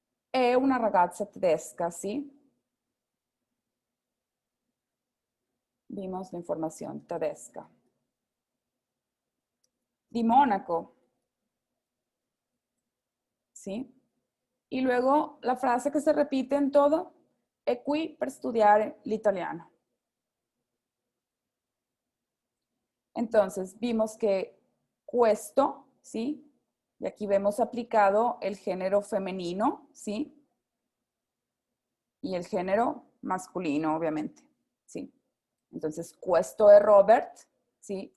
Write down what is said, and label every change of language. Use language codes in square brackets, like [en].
[it] È una ragazza tedesca, ¿sí? [es] Vimos la información tedesca. [it] Di Mónaco, ¿sí? [es] Y luego la frase que se repite en todo, [it] è qui per studiare l'italiano. [es] Entonces, vimos que questo, ¿sí? Y aquí vemos aplicado el género femenino, ¿sí? Y el género masculino, obviamente, ¿sí? Entonces, [it] questo è Robert, ¿sí?